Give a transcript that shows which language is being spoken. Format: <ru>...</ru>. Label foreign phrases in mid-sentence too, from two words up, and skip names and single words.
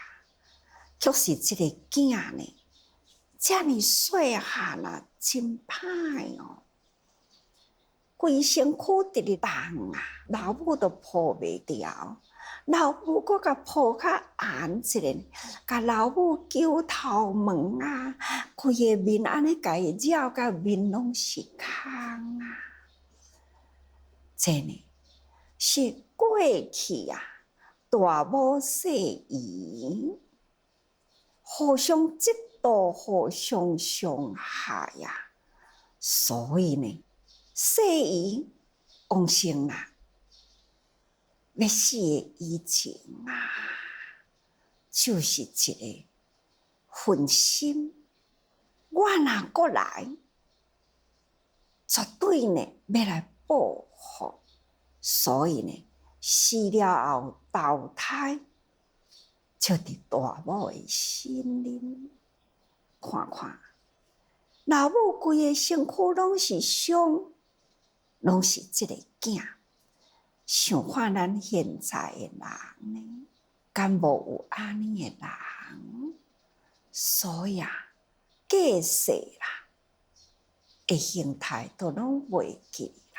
<nan>却是这个囝呢，这么细汉啊，真歹哦，规身躯直咧动啊，老母都抱袂牢，老母阁甲抱较严一个，甲老母揪头毛啊，规个面安尼甲伊绕甲面拢是空啊。这呢是过去啊，大母细姨互相嫉妒，互相伤害呀。所以呢，细姨往生啦，要死的以前啊，就是一个分心。我若过来，绝对呢要来报复。所以呢，死了后投胎，就伫大母的心里看看，老母规个身躯拢是伤，拢是这个囝。想看咱现在的人呢，敢无有安尼的人？所以啊，过世啦，的形态都拢袂记啦。</nan>